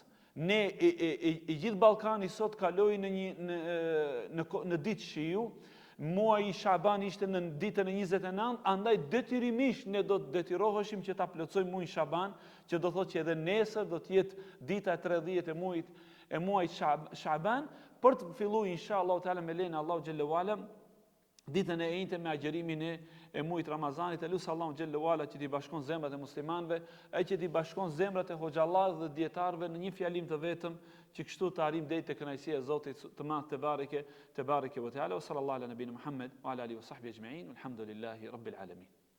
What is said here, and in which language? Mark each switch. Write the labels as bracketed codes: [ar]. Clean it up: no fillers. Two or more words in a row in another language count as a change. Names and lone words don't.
[sq] Ne i gjithë Ballkani sot kaloi në ditë shiu, muaji Shaban ishte në ditën e 29, andaj detyrimisht ne do të detyroheshim që ta plotësojmë muajin Shaban, që do thotë që edhe nesër do të jetë dita e 30 e muajit Shaban, për të filluar [ar] إن شاء الله تعالى [sq] me lenin [ar] الله جل وعلا [sq] ditën e njëjtë me agjerimin e muajit Ramazanit. Elusi [ar] الله جل وعلا [sq] që t'i bashkon zemrat e muslimanëve, e që t'i bashkon zemrat e hoxhallarëve dhe dietarëve në një fjalim të vetëm, që kështu të arrijmë deri te kënaqësia e Zotit të Madh te [ar] تبارك وتعالى. صلى الله على نبينا محمد وعلى آله وصحبه أجمعين الحمد لله رب العالمين.